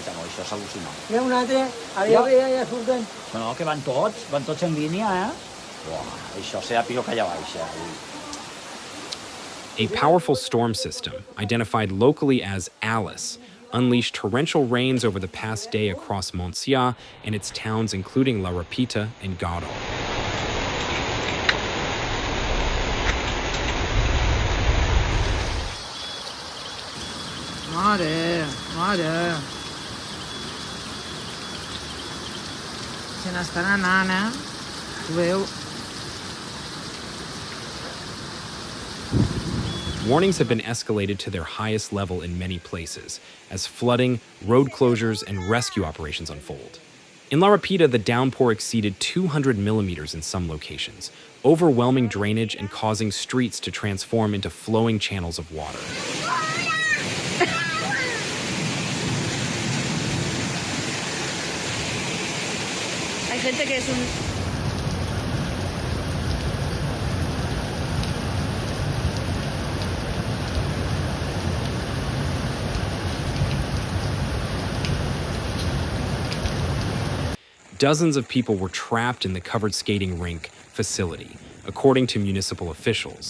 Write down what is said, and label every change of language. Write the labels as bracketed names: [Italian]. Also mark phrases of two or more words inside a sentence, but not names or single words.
[Catalan] Això és al·lucinant. Hi ha un altre, ja surten. No, que van tots en línia, Uah, això serà pitjor que allà baix, [English] A powerful storm system, identified locally as Alice, unleashed torrential rains over the past day across Montsià and its towns including Ràpita and Godall. [Catalan] Mare. Se n'estan anant, Ho veu? [English] Warnings have been escalated to their highest level in many places, as flooding, road closures, and rescue operations unfold. In Ràpita, the downpour exceeded 200 millimeters in some locations, overwhelming drainage and causing streets to transform into flowing channels of water. [Spanish] Hay gente que es un... [English] Dozens of people were trapped in the covered skating rink facility, according to municipal officials.